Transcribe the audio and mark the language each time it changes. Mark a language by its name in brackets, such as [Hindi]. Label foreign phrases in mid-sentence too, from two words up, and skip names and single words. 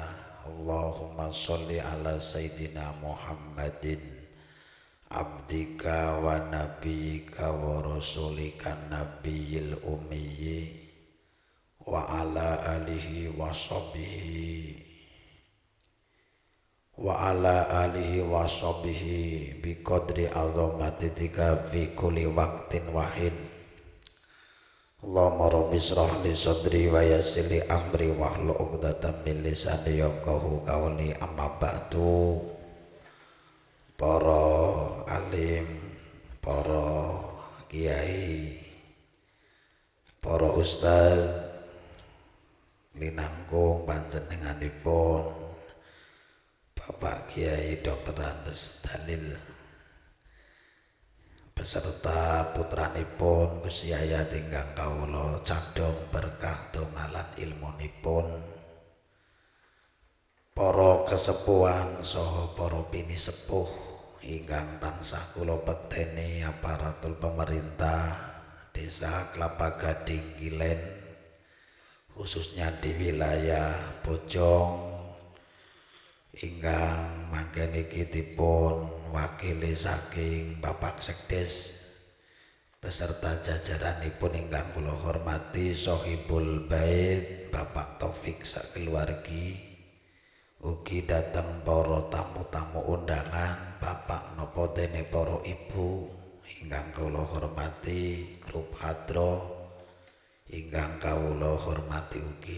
[Arabic] اللهم صل على سيدنا محمد عبدك ونبيك ورسولك النبي الأمي وعلى آله وصحبه بقدر عظمتك في كل وقت واحد. اللهم رب اشرح لي صدري ويسر لي أمري واحلل عقدة من لساني يفقهوا قولي. أما بعد. [Javanese] Para alim, para kiai, para ustaz minangkung panjenenganipun Bapak Kiai Dr. Andes Dalil beserta putranipun Gus Yayat ingkang kawula cadhong berkah dongalan ilmunipun, para kesepuhan saha para bini sepuh ingkang tansah kula bekteni [Indonesian] aparatur pemerintah [Javanese] Desa Kelapa Gading Kilen, [Indonesian] khususnya di [Javanese] wilayah Bojong ingkang mangken iki dipun wakili saking Bapak Sekdes beserta jajaranipun ingkang kula hormati Sohibul Bait Bapak Taufik sakeluargi, ugi dateng para tamu-tamu undangan Bapak napa dene para ibu ingkang kula hormati, grup hadroh ingkang kawula hormati ugi.